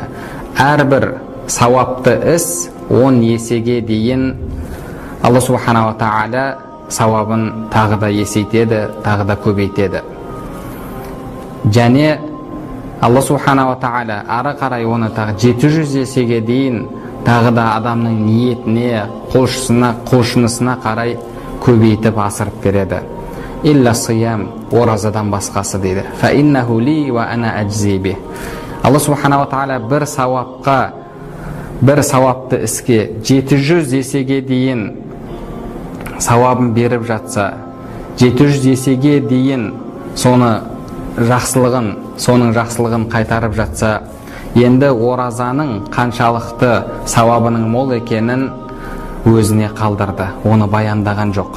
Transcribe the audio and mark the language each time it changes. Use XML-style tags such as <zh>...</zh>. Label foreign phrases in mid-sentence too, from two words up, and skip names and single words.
<kk>Әрбір сауапты іс 10 есеге дейін Алла Субхана ва Тағала сауабын тағы да есейтеді, тағы да көбейтеді. Және Алла Субхана ва Тағала ары қарай оны тағы 700 есеге дейін тағы да адамның ниетіне, құлшынысына қарай көбейтіп асырып береді.</kk> <ar>إلا الصيام,</ar> <kk>оразадан басқасы дейді.</kk> <ar>فإنه لي وأنا أجزي به.</ar> <kk>Алла Субхана ва Тағала бір сауапты іске 700 есеге дейін сауабын беріп жатса, 700 есеге дейін соның жақсылығын қайтарып жатса, енді оразаның қаншалықты сауабының мол екенін өзіне қалдырды, оны баяндаған жоқ.</kk>